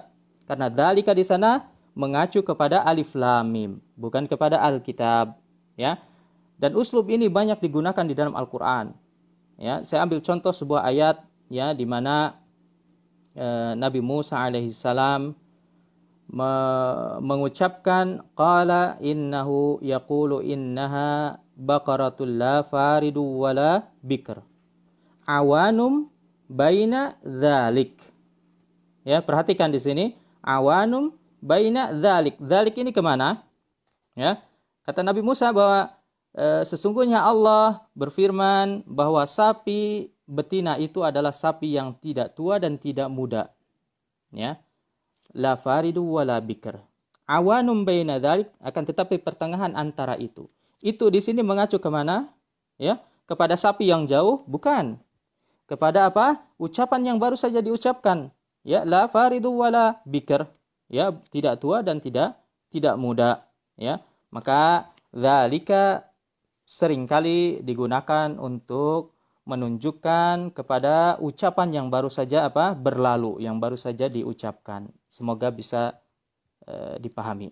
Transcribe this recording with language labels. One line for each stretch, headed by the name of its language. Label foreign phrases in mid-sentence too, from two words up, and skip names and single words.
Indonesian: Karena dzalika di sana mengacu kepada Alif Lam Mim, bukan kepada Alkitab, ya. Dan uslub ini banyak digunakan di dalam Al-Qur'an. Ya, saya ambil contoh sebuah ayat, ya, di mana Nabi Musa alaihissalam mengucapkan
Arabic: قال إنه يقول إنها بقرة لا فارض ولا بكر عوان بين ذلك.
Indonesian: Ya, perhatikan di sini
Arabic: عوان بين ذلك.
Indonesian: Dzalik ini kemana? Ya, kata Nabi Musa bahwa sesungguhnya Allah berfirman bahwa sapi betina itu adalah sapi yang tidak tua dan tidak muda.
Arabic: Ya. لا فارض ولا بكر. عوان بين ذلك,
Indonesian: akan tetapi pertengahan antara itu. Itu di sini mengacu kemana? Ya, kepada sapi yang jauh? Bukan. Kepada apa? Ucapan yang baru saja diucapkan.
Arabic: Ya, لا فارض ولا بكر.
Indonesian: Ya, tidak tua dan tidak muda. Ya, maka dzalika seringkali digunakan untuk menunjukkan kepada ucapan yang baru saja apa? Berlalu, yang baru saja diucapkan. Semoga bisa dipahami.